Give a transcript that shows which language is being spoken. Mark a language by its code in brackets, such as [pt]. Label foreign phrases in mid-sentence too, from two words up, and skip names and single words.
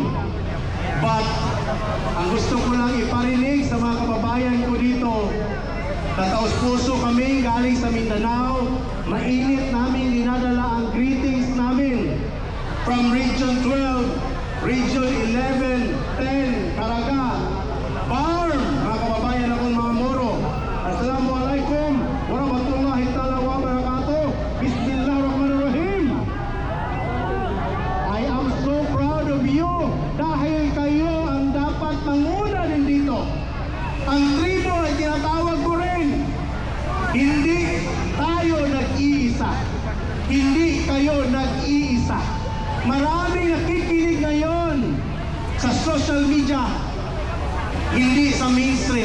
[tl] But, ang gusto ko lang iparinig sa mga kababayan ko dito, tataos puso kami galing sa Mindanao, mainit namin dinadala ang greetings namin from Region 12, Region 11, 10, Caraga, Farm, mga kababayan akong mga Moro. [ar] السلام عليكم ورحمة الله تعالى وبركاته. بسم الله الرحمن الرحيم. [en] I am so proud of you [tl] dahil kayo ang dapat manguna din dito. Ang tribo ay tinatawag ko rin. Hindi tayo nag-iisa. Hindi kayo nag-iisa. Maraming nakikinig ngayon sa [en] social media, [tl] hindi sa mainstream.